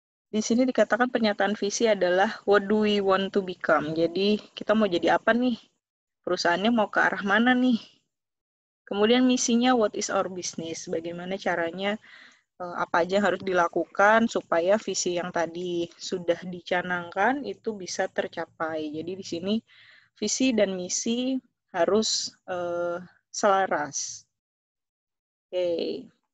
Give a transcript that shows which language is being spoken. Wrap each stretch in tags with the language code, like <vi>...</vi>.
<id>Di sini dikatakan pernyataan visi adalah</id> <en>what do we want to become.</en> <id>Jadi kita mau jadi apa nih? Perusahaannya mau ke arah mana nih? Kemudian misinya</id> <en>what is our business?</en> <id>Bagaimana caranya, apa aja yang harus dilakukan supaya visi yang tadi sudah dicanangkan itu bisa tercapai. Jadi di sini visi dan misi harus selaras. Oke.</id>